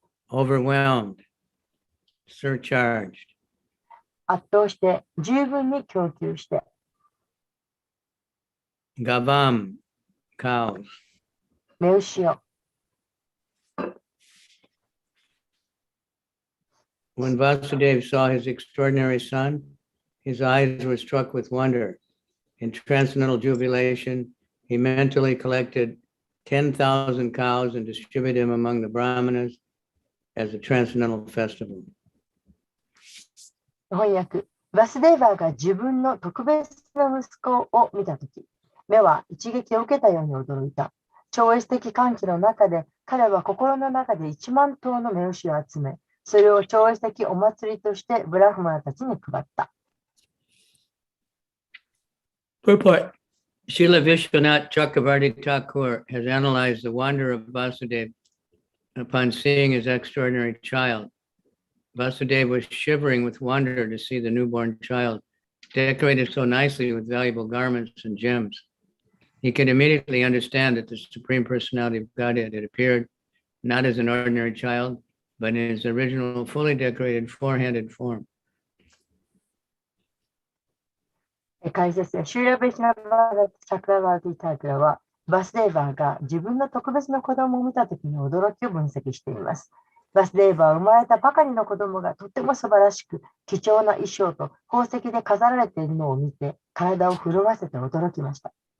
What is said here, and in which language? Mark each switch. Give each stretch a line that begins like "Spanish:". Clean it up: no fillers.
English: overwhelmed, surcharged,
Japanese: 圧倒して十分に供給して、
English: Gavam, cows,
Japanese: 目牛を、
English: When Vasudeva saw his extraordinary son, his eyes were struck with wonder. In transcendental jubilation, he mentally collected 10,000 cows and distributed them among the Brahmanas as a transcendental festival.
Japanese: 翻訳、バスデーバーが自分の特別な息子を見たとき、目は一撃を受けたように驚いた。超越的歓喜の中で、彼は心の中で1万頭の目牛を集め、それを超越的お祭りとしてブラフマナたちに配った。
English: Purport. Srila Vishwanath Chakravarti Thakur has analyzed the wonder of Vasudeva upon seeing his extraordinary child. Vasudeva was shivering with wonder to see the newborn child, decorated so nicely with valuable garments and gems. He could immediately understand that the Supreme Personality of Godhead had appeared not as an ordinary child, but in his original fully decorated four-handed form.
Japanese: 解説でシューラ・ベシナバーチャクラバーティタイプラは、バスデーバーが自分の特別な子供を見たときの驚きを分析しています。バスデーバーは生まれたばかりの子供がとても素晴らしく、貴重な衣装と宝石で飾られているのを見て、体を震わせて驚きました。